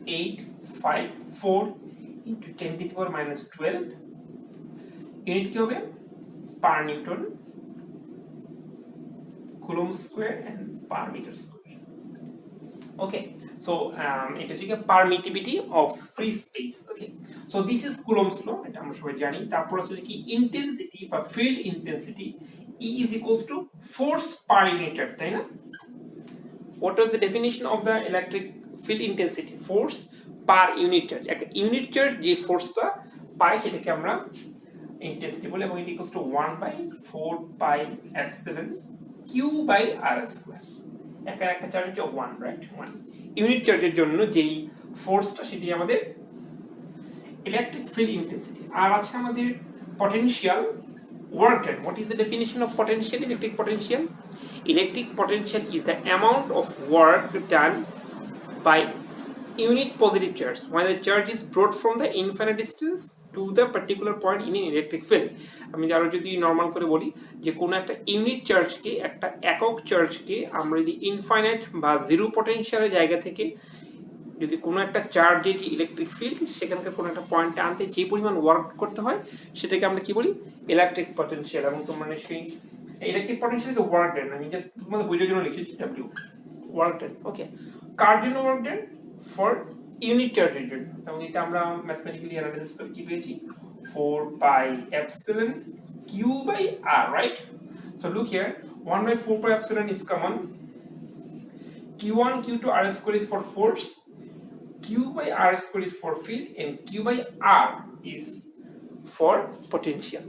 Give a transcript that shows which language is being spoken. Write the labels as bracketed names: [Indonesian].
[English] 8.854 into 10 to the power minus 12 [Bangla] unit কি হবে? [English] Per newton, coulomb square and per meter square. [Bangla] Okay, so এটা হচ্ছে permittivity of free space. [English] okay, so this is Coulomb's law, [Bangla] এটা আমরা সবাই জানি। তারপর হচ্ছে কি ইন্টেন্সিটি বা field intensity, [English] E is equals to force per unit, [Bangla] তাই না? [English] What was the definition of the electric field intensity? Force per unit charge. [Bangla] একটা ইউনিট চার্জ যে ফোর্সটা পাই সেটাকে আমরা ইন্টেন্সিটি বলি, এবং এটা equals to 1/4 pi epsilon Q by আর square. একটা চার্জ হচ্ছে 1, রাইট? 1 ইউনিট চার্জের জন্য যেই ফোর্সটা সেটি আমাদের ইলেকট্রিক ফিল্ড ইন্টেন্সিটি। আর আছে আমাদের potential, work done. [English] What is the definition of potential, electric potential? Electric potential is the amount of work done by unit positive charge when the charge is brought from the infinite distance to the particular point in an electric field. [Bangla] আমি আরো যদি normal করে বলি যে কোনো একটা unit চার্জকে, একটা একক চার্জকে আমরা যদি ইনফাইনাইট বা জিরো পটেনশিয়ালের জায়গা থেকে যদি কোনো একটা চার্জের যে ইলেকট্রিক ফিল্ড সেখানকার কোনো একটা পয়েন্টে আনতে যে পরিমাণ ওয়ার্ক করতে হয় সেটাকে আমরা কি বলি? Electric potential. এবং তোমরা নিশ্চয়ই [English] electric potential is work done, [Bangla] আমি জাস্ট তোমাদের বোঝার জন্য লিখেছি W, ওয়ার্ক ডান। ওকে, কার জন্য ওয়ার্ক ডান? ফর ইউনিট চার্জের জন্য, এবং এটা আমরা ম্যাথমেটিক্যালি অ্যানালাইসিস করে কি পেয়েছি [English] 4 pi epsilon q by r, right? So look here, 1 by 4 pi epsilon is common. Q1 Q2 r square is for force, q by r square is for field, and q by r is for potential.